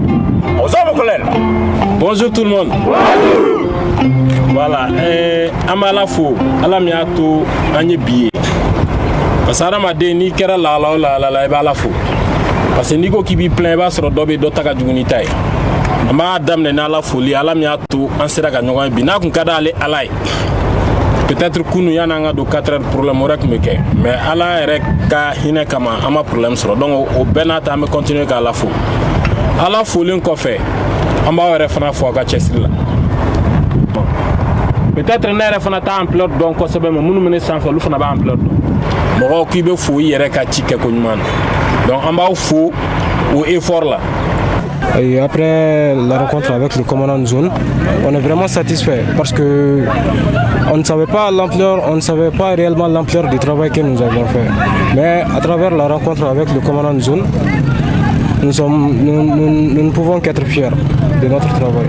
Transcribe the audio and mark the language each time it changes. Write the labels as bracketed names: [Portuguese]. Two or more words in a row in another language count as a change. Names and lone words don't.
[French] Bonjour tout le monde. Voilà, [Bambara] amala fo, ala mi ato anye biye. [French] Parce que [Bambara] adamaden ni kɛra la i b'a la fo. [French] Parce que [Bambara] n'i ko k'i b'i plaint i b'a sɔrɔ dɔ bɛ dɔ ta ka jugu ni ta ye. An b'a daminɛ n'ala foli, ala mi ato an sera ka ɲɔgɔn ye bi. N'a kun ka d'ale ala ye. Peut-être kunu yanni an ka don 4 heures problème wɛrɛ tun bɛ kɛ. Mais ala yɛrɛ ka hinɛ kama an ma problème sɔrɔ. Donc o bɛɛ n'a ta an bɛ continuer k'a la fo. Ala folen kɔfɛ an b'aw yɛrɛ fana fo a ka cɛsiri la. Peut-être ne yɛrɛ fana t'a ampleur dɔn kosɛbɛ mais minnu bɛ ne sanfɛ olu fana b'a ampleur dɔn. Mɔgɔw k'i bɛ fo i yɛrɛ ka ci kɛ ko ɲuman na. Donc an b'aw fo o [French] effort là. Et après la rencontre avec le commandant de zone, on est vraiment satisfait parce que on ne savait pas réellement l'ampleur du travail que nous avions fait. Mais à travers la rencontre avec le commandant de zone, nous ne pouvons qu'être fiers de notre travail.